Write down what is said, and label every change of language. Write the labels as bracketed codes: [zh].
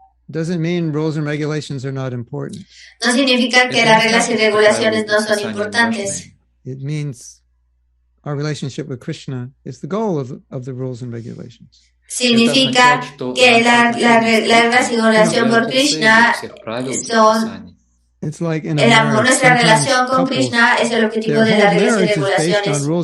[en] Doesn't mean rules and regulations are not important. [es] No significa que las reglas y regulaciones no son importantes. [en] It means our relationship with Krishna is the goal of the rules and regulations. [es] Significa que las reglas y regulación por Krishna son el amor. Nuestra relación con Krishna es el objetivo de las reglas y regulaciones.